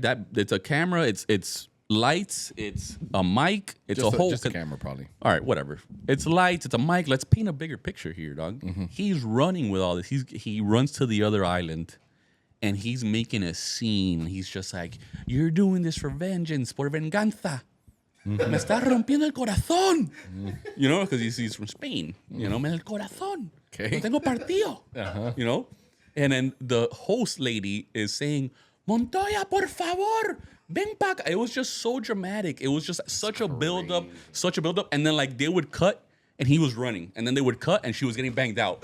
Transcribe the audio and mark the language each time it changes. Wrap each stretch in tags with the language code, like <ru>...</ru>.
<en>That it's a camera. It's lights. It's a mic. It's just a whole. just a camera, probably. All right, whatever. It's lights. It's a mic. Let's paint a bigger picture here, dog. Mm-hmm. He's running with all this. He runs to the other island. And he's making a scene. He's just like, "You're doing this for vengeance,</en> <es>por venganza. Me está rompiendo el corazón."</es> <en>You know, because he's from Spain. You know,</en> <es>me el corazón.</es> <en>Okay.</en> <es>Lo tengo partido.</es> <en>You know? And then the host lady is saying, "Montoya,</en> <es>por favor, ven pa acá."</es> <en>It was just so dramatic. It was just such a build-up. And then, like, they would cut, and he was running. And then they would cut, and she was getting banged out.</en>